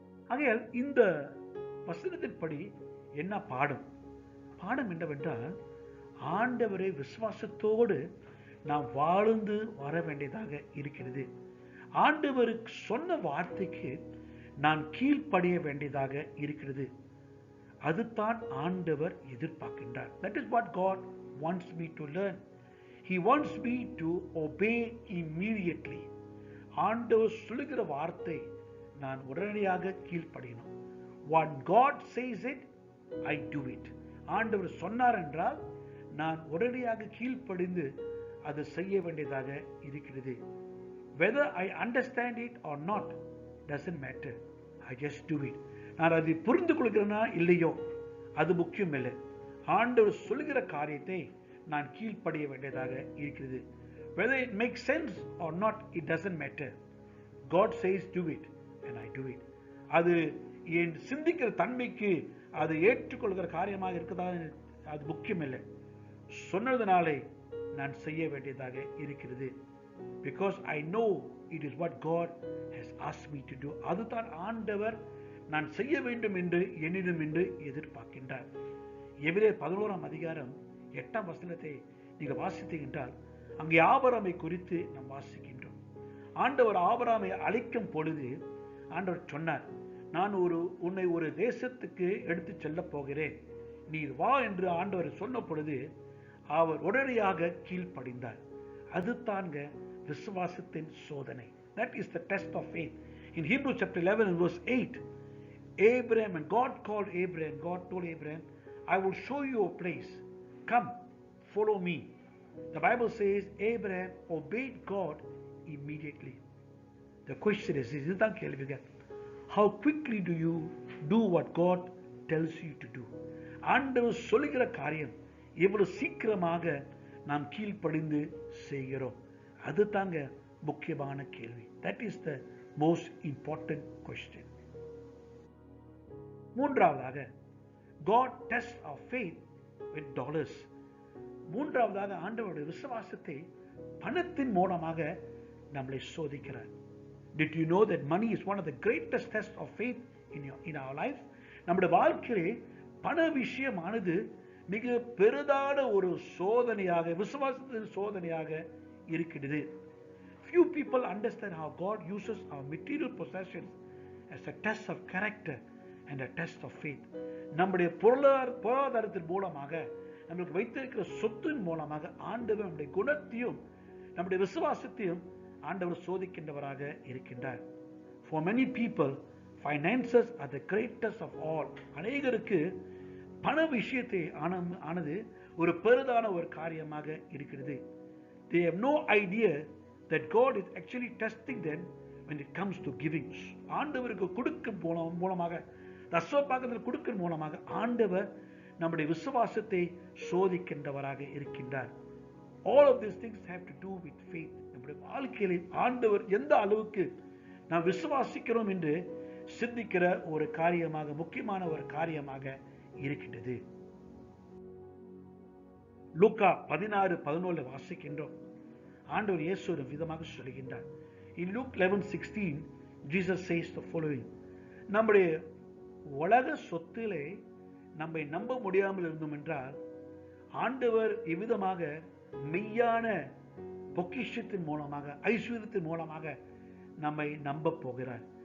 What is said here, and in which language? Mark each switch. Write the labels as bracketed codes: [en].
[ta] ஆகையால் இந்த வசனத்தின்படி என்ன பாடம் என்னவென்றால், ஆண்டவரை விசுவாசத்தோடு நாம் வாழ்ந்து வர வேண்டியதாக இருக்கிறது. ஆண்டவருக்கு சொன்ன வார்த்தைக்கு நான் கீழ்ப்படிய வேண்டியதாக இருக்கிறது. அதுதான் ஆண்டவர் எதிர்பார்க்கின்றார். [en] That is what God wants me to learn. He wants me to obey immediately. [ta] ஆண்டவர் சொல்லுகிற வார்த்தை நான் உடனடியாக கீழ்ப்படியணும். [en] What God says it, I do it. [ta] ஆண்டவர் சொன்னார் என்றால் நான் உடனடியாக கீழ்ப்படிந்து அது செய்ய வேண்டியதாக இருக்கிறது. [en] Whether I understand it or not doesn't matter. I just do it. [ta] நான் அதை புரிந்து கொள்கிறேனா இல்லையோ அது முக்கியம் இல்லை. ஆண்டவர் சொல்லுகிற காரியத்தை நான் கீழ்ப்படிய வேண்டியதாக இருக்கிறது. [en] Whether it makes sense or not, it doesn't matter. God says do it and I do it. [ta] அது என் சிந்திக்கிற தன்மைக்கு அது ஏற்றுக்கொள்கிற காரியமாக இருக்குதா அது முக்கியம் இல்லை. சொன்னதுனாலே நான் செய்ய வேண்டியதாக இருக்கிறது. [en] Because I know it is what God has asked me to do. [ta] அதுதான் ஆண்டவர் நான் செய்ய வேண்டும் என்று என்னிடம் என்று எதிர்பார்க்கின்றார். எபிரேயர் 11ஆம் அதிகாரம் 8ஆம் வசனத்தை நீங்கள் வாசித்தீர்கள் என்றால், அங்கே ஆபிரகாமை குறித்து நாம் வாசிக்கின்றோம். ஆண்டவர் ஆபிரகாமை அழைக்கும் பொழுது ஆண்டவர் சொன்னார், நான் உன்னை ஒரு தேசத்துக்கு எடுத்து செல்ல போகிறேன், நீ வா என்று ஆண்டவர் சொன்ன பொழுது அவர் உடனடியாக கீழ்ப்படிந்தார். அது தாங்க விசுவாசத்தின் சோதனை. [en] That is the test of faith. In Hebrews chapter 11 and verse 8, Abraham, and God called Abraham, God told Abraham, I will show you a place. Come, follow me. The Bible says Abraham obeyed God immediately. The question is, [ta] இதுதான் கேள்விங்க, [en] how quickly do you do what God tells you to do? [ta] ஆண்டவர் சொல்லுகிற காரியம் எவ்வளவு சீக்கிரமாக நாம் கீழ்ப்படிந்து செய்கிறோம்? அது தாங்க முக்கியமான கேள்வி. [en] That is the most important question. [ta] மூன்றாவதாக, [en] God tests our faith with dollars. [ta] மூன்றாவதாக ஆண்டவருடைய விசுவாசத்தை பணத்தின் மூலமாக நம்மளை சோதிக்கிறார். [en] Did you know that money is one of the greatest tests of faith in our life? [ta] நம்முடைய வாழ்க்கையிலே பண விஷயமானது மிக பெரிதான ஒரு சோதனையாக, விசுவாசத்தின் சோதனையாக இருக்கிறது. [en] Few people understand how God uses our material possessions as a test of character and a test of faith. [ta] நம்முடைய பொருளாதாரத்தின் மூலமாக, நம்மளுக்கு வைத்திருக்கிற சொத்தின் மூலமாக ஆண்டவர் நம்முடைய குணத்தையும் நம்முடைய விசுவாசத்தையும் ஆண்டவர் சோதிக்கின்றவராக இருக்கின்றார். [en] For many people, finances are the greatest of all. [ta] அநேகருக்கு பண விஷயத்தை ஆனது ஒரு பெரிதான ஒரு காரியமாக இருக்கிறது. [en] They have no idea that God is actually testing them when it comes to giving. [ta] ஆண்டவருக்கு கொடுக்கும் மூலமாக, தசமபாகத்தில் கொடுக்கும் மூலமாக ஆண்டவர் நம்முடைய விசுவாசத்தை சோதிக்கின்றவராக இருக்கின்றார். [en] All of these things have to do with faith. [ta] நம்முடைய வாழ்க்கையில் ஆண்டவர் எந்த அளவுக்கு நாம் விசுவாசிக்கிறோம் என்று சிந்திக்கிற ஒரு காரியமாக, முக்கியமான ஒரு காரியமாக இருக்கின்றது. லூக்கா 16:11 வாசிக்கின்றோம். ஆண்டவர் இயேசு ஒரு விதமாக சொல்லுகின்றார். [en] In Luke 11:16 Jesus says the following. [ta] நம்முடைய உலக சொத்திலே நம்மை நம்ப முடியாமல் இருந்தோம் என்றால் ஆண்டவர் இவ்விதமாக மெய்யான பொக்கிஷத்தின் மூலமாக, ஐஸ்வர்யத்தின் மூலமாக நம்மை நம்ப போகிறார்.